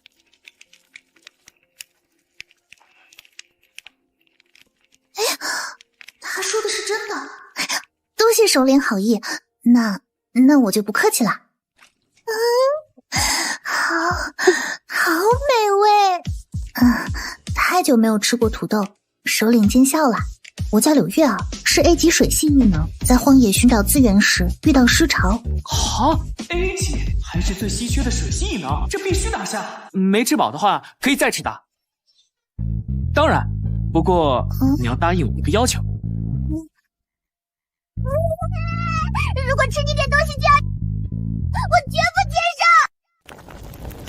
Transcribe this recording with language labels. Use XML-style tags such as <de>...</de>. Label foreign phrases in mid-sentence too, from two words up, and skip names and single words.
<zh>哎，他說的是真的。多謝首領好意，那我就不客氣了。好美味。太久沒有吃過土豆，首領見笑了。我叫柳月兒，是 A 級水系異能，在荒野尋找資源時遇到屍潮。 A 級還是最稀缺的水系異能，這必須拿下。沒吃飽的話，可以再吃的。當然，不過你要答應我一個要求。如果吃你點東西就要，我絕不接受。</zh>